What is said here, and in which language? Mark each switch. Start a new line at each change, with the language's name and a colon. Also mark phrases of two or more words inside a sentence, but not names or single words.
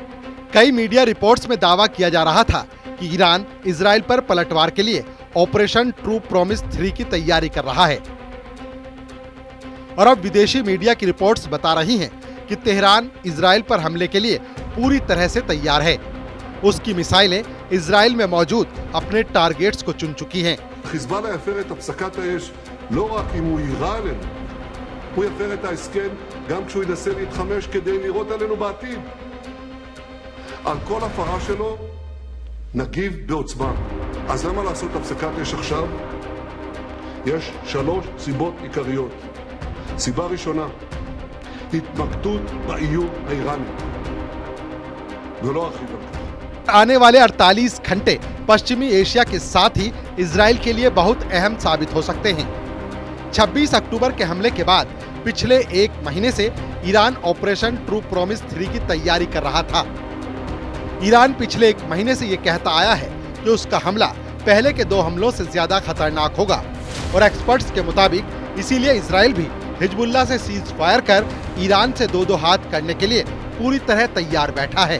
Hindi: कई
English: media reports
Hindi: में दावा किया जा रहा था कि ईरान इजराइल पर पलटवार के लिए ऑपरेशन ट्रू प्रॉमिस 3 की तैयारी कर रहा है। और अब विदेशी मीडिया की रिपोर्ट्स बता रही हैं कि तेहरान इजराइल पर हमले के लिए पूरी तरह से तैयार है। उसकी मिसाइलें इजराइल में मौजूद अपने टारगेट्स को चुन चुकी हैं।
Hebrew: חיזבאללה יפר את הפסקת האש לא רק אם הוא יירה עלינו, הוא יפר את ההסכם גם כשהוא ינסה להתחמש כדי לירות עלינו בעתיד. על כל הפרה שלו נגיב בעוצמה. אז למה לעשות הפסקת אש עכשיו? יש 3 סיבות עיקריות. סיבה ראשונה, התמקדות באיום האיראני. ולא ארחיב על כך.
Hindi: आने वाले 48 घंटे पश्चिमी एशिया के साथ ही इजराइल के लिए बहुत अहम साबित हो सकते हैं। 26 अक्टूबर के हमले के बाद पिछले 1 महीने से ईरान ऑपरेशन ट्रू प्रॉमिस 3 की तैयारी कर रहा था। ईरान पिछले 1 महीने से ये कहता आया है कि उसका हमला पहले के 2 हमलों से ज्यादा खतरनाक होगा और एक्सपर्ट्स के मुताबिक इसीलिए इजराइल भी हिजबुल्लाह से
English: cease fire
Hindi: कर ईरान से 2-2 हाथ करने के लिए पूरी तरह तैयार बैठा है।